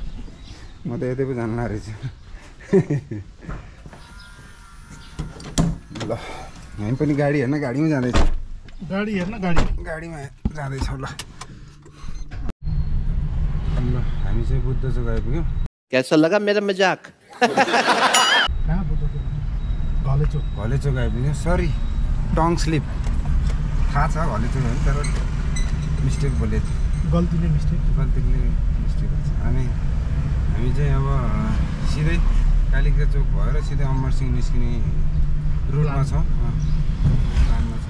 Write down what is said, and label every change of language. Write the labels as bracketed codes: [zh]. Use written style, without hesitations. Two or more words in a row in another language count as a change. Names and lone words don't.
[ne] म त यतै पो जानु लागेको ल हामी पनि गाडी हेर्न गाडीमा जाँदैछौँ। गाडीमा जाँदैछौँ। ल हामी चाहिँ बुद्ध चोक आइपुग्यौँ। [hi] कैसा लगा मेरा मजाक? [ne] घले चोक आइपुग्यो। [en] sorry tongue slip. [ne] थाहा छ घले चोक होइन, तर मिस्टेक बोले गल्तीले मिस्टेक हुन्छ। हामी चाहिँ अब सिधै कालिका चोक भएर सिधै अमरसिंह निस्किने रुटमा छौँ, प्लानमा छ।